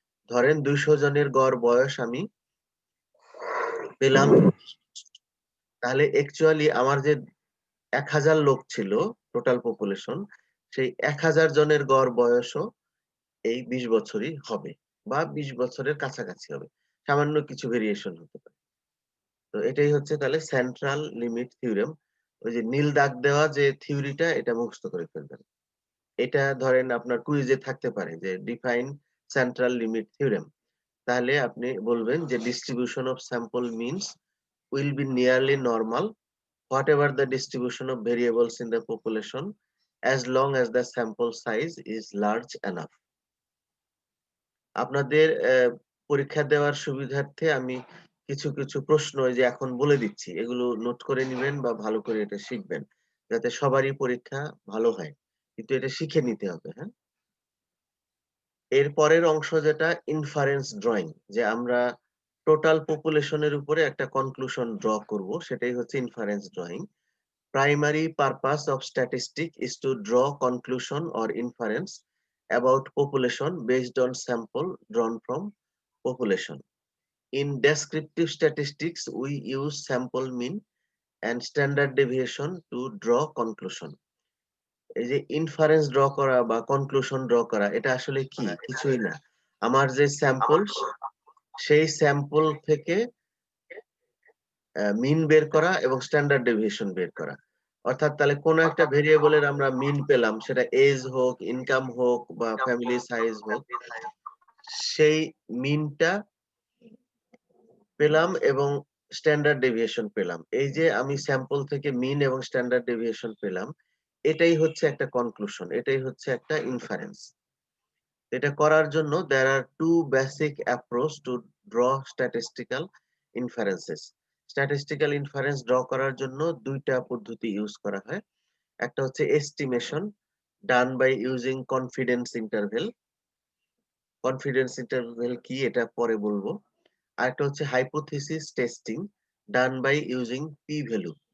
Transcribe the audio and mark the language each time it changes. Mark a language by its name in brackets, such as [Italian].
[Bangla] ধরেন ২০০ জনের গড় বয়স আমি পেলাম, তাহলে অ্যাকচুয়ালি আমার যে ১,০০০ লোক ছিল টোটাল পপুলেশন, সেই ১,০০০ জনের গড় বয়সও এই ২০ বছরই হবে বা ২০ বছরের কাছাকাছি হবে। সামান্য কিছু ভেরিয়েশন হতে পারে। তো এটাই হচ্ছে তাহলে সেন্ট্রাল লিমিট থিওরেম। ওই যে নীল দাগ দেওয়া যে থিওরিটা, এটা মুখস্থ করে ফেলবেন। এটা ধরেন আপনার কুইজে থাকতে পারে যে [English] Define central limit theorem. [Bangla] তাহলে আপনি বলবেন যে [English] Distribution of sample means will be nearly normal whatever the distribution of variables in the population as long as the sample size is large enough. [Bangla] আপনাদের পরীক্ষা দেওয়ার সুবিধার্থে আমি কিছু প্রশ্ন এই যে এখন বলে দিচ্ছি, এগুলো নোট করে নিবেন বা ভালো করে এটা শিখবেন। যাতে সবারই পরীক্ষা ভালো হয়। কিন্তু এটা শিখে নিতে হবে, হ্যাঁ? এর পরের অংশ যেটা ইনফারেন্স ড্রয়িং, যে আমরা টোটাল পপুলেশন এর উপরে একটা কনক্লুশন ড্র করব, সেটাই হচ্ছে inference drawing. [English] Primary purpose of statistics is to draw conclusion or inference about population based on sample drawn from population. In descriptive statistics, we use sample mean and standard deviation to draw conclusion. [Bangla] এই যে inference draw করা বা conclusion draw করা, এটা আসলে কি? কিছুই না। আমার যে স্যাম্পল, সেই স্যাম্পল থেকে মিন বের করা এবং স্ট্যান্ডার্ড ডেভিয়েশন বের করা। অর্থাৎ তাহলে কোন একটা ভেরিয়েবলের আমরা মিন পেলাম, সেটা এজ হোক, ইনকাম হোক বা ফ্যামিলি সাইজ হোক, সেই মিনটা পেলাম এবং স্ট্যান্ডার্ড ডেভিয়েশন পেলাম। এই যে আমি স্যাম্পল থেকে মিন এবং স্ট্যান্ডার্ড ডেভিয়েশন পেলাম, এটাই হচ্ছে একটা কনক্লুশন, এটাই হচ্ছে একটা ইনফারেন্স। এটা করার জন্য [English] there are two basic approach to draw statistical inferences. [Bangla] Statistical inference draw করার জন্য দুইটা পদ্ধতি ইউজ করা হয়। একটা হচ্ছে estimation, done by using confidence interval. Confidence interval কি এটা পরে বলবো। আরেকটা হচ্ছে hypothesis testing, done by using P value.